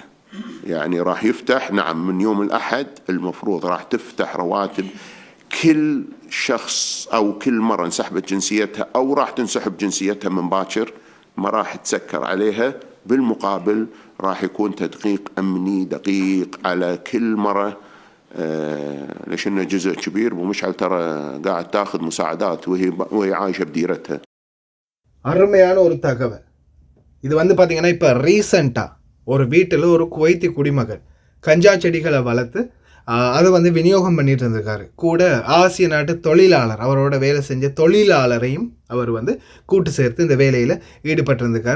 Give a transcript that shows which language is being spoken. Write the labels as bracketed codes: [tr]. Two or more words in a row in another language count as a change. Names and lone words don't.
[ar] يعني راح يفتح، نعم، من يوم الأحد المفروض راح تفتح رواتب كل شخص أو كل مرة انسحبت جنسيتها أو راح تنسحب جنسيتها من باكر ما راح تسكر عليها. بالمقابل راح يكون تدقيق أمني دقيق على كل مرة، ليش إنه جزء كبير ومشعل ترى قاعد تاخذ مساعدات وهي عايشة بديرتها. [ta] அருமையான ஒரு தகவல். இது வந்து பார்த்தீங்கன்னா இப்போ ரீசண்டாக ஒரு வீட்டில் ஒரு குவைத்தி குடிமகன் கஞ்சா செடிகளை வளர்த்து அதை வந்து விநியோகம் பண்ணிட்டு இருந்திருக்காரு. கூட ஆசிய நாட்டு தொழிலாளர், அவரோட வேலை செஞ்ச தொழிலாளரையும் அவர் வந்து கூட்டு சேர்த்து இந்த வேலையில் ஈடுபட்டிருந்திருக்காரு.